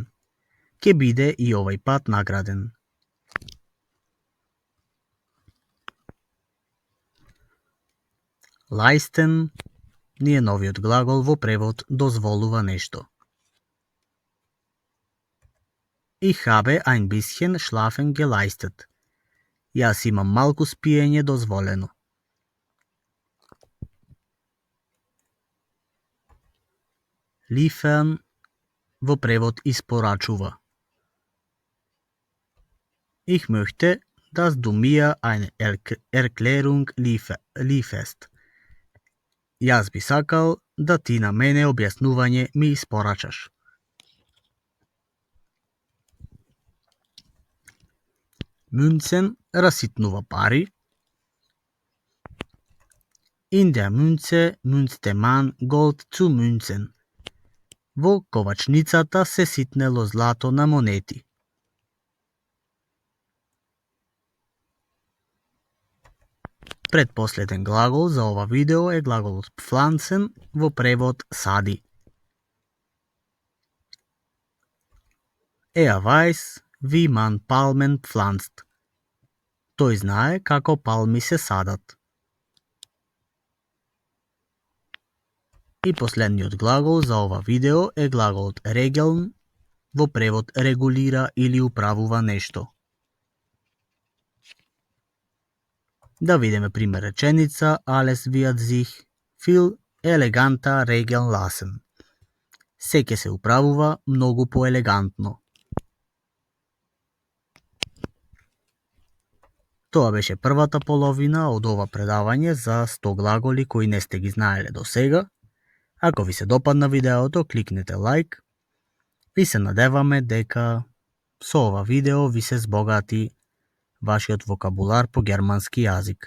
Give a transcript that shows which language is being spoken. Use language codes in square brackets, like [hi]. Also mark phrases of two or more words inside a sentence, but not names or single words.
[mk] Ќе биде и овој пат награден. Leisten ни е новиот глагол во превод дозволува нешто. [de] Ich habe ein bisschen Schlafen geleistet. [mk] Јас имам малку спиење дозволено. Liefern во превод испорачува. [de] Ich möchte, dass du mir eine Erklärung lieferst. [mk] Јас би сакал да ти на мене објаснување ми испорачаш. Münzen раситнува пари. [de] In der Münze münzte man Gold zu Münzen. [mk] Во ковачницата се ситнело злато на монети. Предпоследен глагол за ова видео е глаголот pflanzen во превод сади. [de] Weiß, wie man Palmen pflanzt. [mk] Тој знае како палми се садат. И последниот глагол за ова видео е глаголот regeln, во превод регулира или управува нешто. Да видиме пример реченица [de] Alles wird sich viel eleganter regeln lassen. [mk] Се ќе се управува многу поелегантно. Тоа беше првата половина од ова предавање за 100 глаголи кои не сте ги знаеле до сега. Ако ви се допадна видеото, кликнете лайк и се надеваме дека со ова видео ви се збогати вашиот вокабулар по германски јазик.